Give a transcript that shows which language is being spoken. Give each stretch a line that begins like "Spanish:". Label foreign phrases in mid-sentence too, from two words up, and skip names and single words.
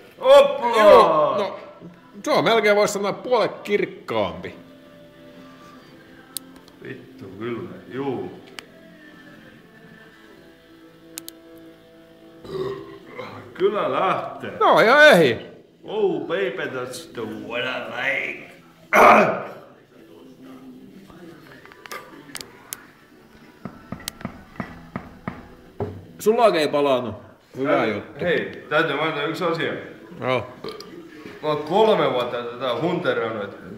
Finnish: Hoppla! No, se on melkein voisi sanoa puolet kirkkaampi. Vittu, kyllä. Juu. Kyllä lähtee. No ihan ehi.
English: Oh baby, that's the what I like.
Finnish: Sulla ei palannut. Hyvä juttu. Hei, täytyy mainita yksi asia. No. Mä oon 3 vuotta tätä hunterannut.